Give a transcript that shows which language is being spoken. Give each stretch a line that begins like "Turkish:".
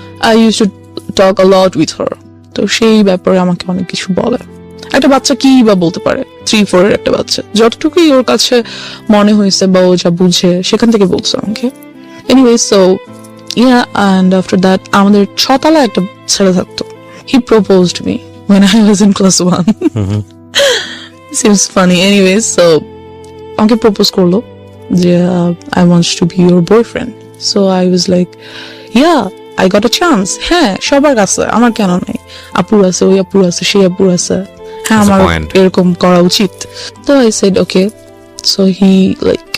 English: I use to talk a lot with her.
Bangla: তো সেই ব্যাপারে আমাকে অনেক কিছু বলে। একটা বাচ্চা কি বা বলতে পারে, 3-4 একটা বাচ্চা, যতটুকুই ওর কাছে মনে হয়েছে বা ও যা বুঝে সেখান থেকে বলছে আমাকে।
English: anyway, so and after that
Bangla: আমাদের 6 তলায় একটা ছেলে থাকতো।
English: He proposed me when I was in class 1. Seems funny. Anyway, so
Bangla: আমাকে প্রপোজ করলো যে
English: I wants to be your boyfriend. So I was like yeah I got a chance.
Bangla: হ্যাঁ, সবার কাছে, আমার কেন নাই? আপুর আছে, ওই আপুর আছে, সেই আপুর আছে, হ্যাঁ
English: That's a
Bangla: আমার
English: point.
Bangla: এরকম করা উচিত। তো
English: I said okay. So he like